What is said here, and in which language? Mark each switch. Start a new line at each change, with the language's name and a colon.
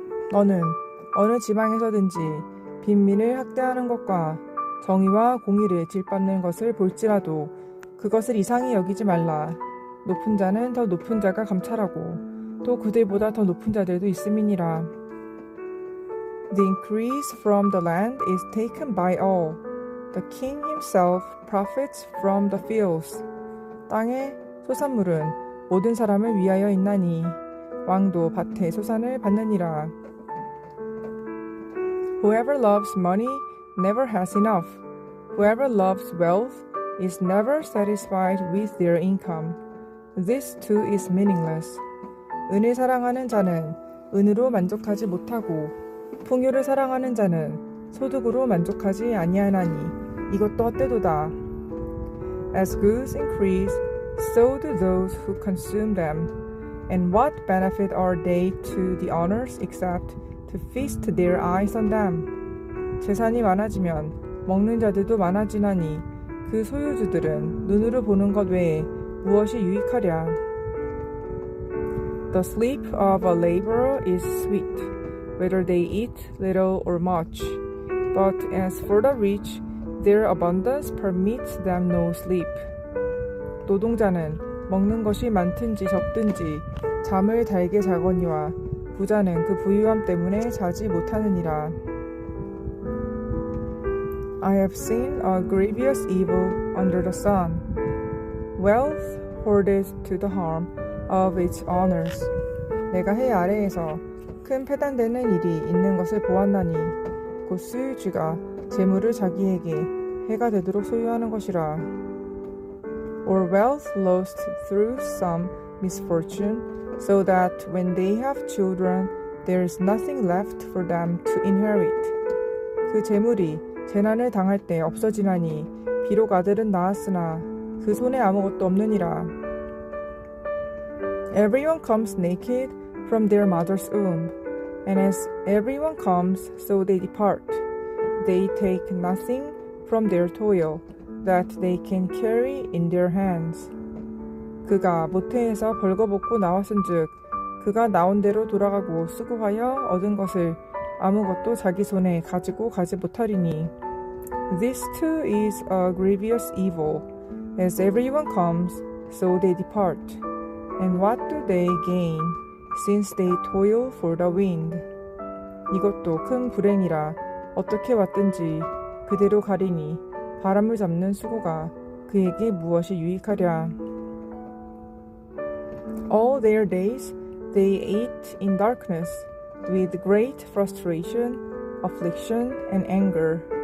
Korean: 너는 어느 지방에서든지 빈민을 학대하는 것과 정의와 공의를 질받는 것을 볼지라도 그것을 이상히 여기지 말라. 높은 자는 더 높은 자가 감찰하고 또 그들보다 더 높은 자들도 있음이니라.
English: The increase from the land is taken by all. The king himself profits from the fields.
Korean: 땅의 소산물은 모든 사람을 위하여 있나니 왕도 밭의 소산을 받느니라.
English: Whoever loves money never has enough. Whoever loves wealth is never satisfied with their income. This too is meaningless.
Korean: 은을 사랑하는 자는 은으로 만족하지 못하고 풍요를 사랑하는 자는 소득으로 만족하지 아니하나니 이것도 헛되도다.
English: As goods increase, so do those who consume them. And what benefit are they to the owners except to feast their eyes on them?
Korean: 재산이 많아지면 먹는 자들도 많아지나니 그 소유주들은 눈으로 보는 것 외에 무엇이 유익하랴.
English: The sleep of a laborer is sweet, whether they eat little or much. But as for the rich, their abundance permits them no sleep.
Korean: 노동자는 먹는 것이 많든지 적든지 잠을 달게 자거니와 부자는 그 부유함 때문에 자지 못하느니라.
English: I have seen a grievous evil under the sun. Wealth hoarded to the harm of its owners.
Korean: 내가 해 아래에서 큰 패단되는 일이 있는 것을 보았나니 곧 소유주가 재물을 자기에게 해가 되도록 소유하는 것이라.
English: Or wealth lost through some misfortune, so that when they have children, there is nothing left for them to inherit.
Korean: 그 재물이 재난을 당할 때 없어지나니 비록 아들은 낳았으나 그 손에 아무것도 없느니라.
English: Everyone comes naked from their mother's womb, and as everyone comes, so they depart. They take nothing from their toil that they can carry in their hands.
Korean: 그가 모태에서 벌거벗고 나왔은즉 그가 나온 대로 돌아가고 수고하여 얻은 것을 아무것도 자기 손에 가지고 가지 못하리니.
English: This too is a grievous evil. As everyone comes, so they depart. And what do they gain, since they toil for the wind?
Korean: 이것도 큰 불행이라 어떻게 왔든지 그대로 가리니 바람을 잡는 수고가 그에게 무엇이 유익하랴.
English: All their days they ate in darkness, with great frustration, affliction, and anger.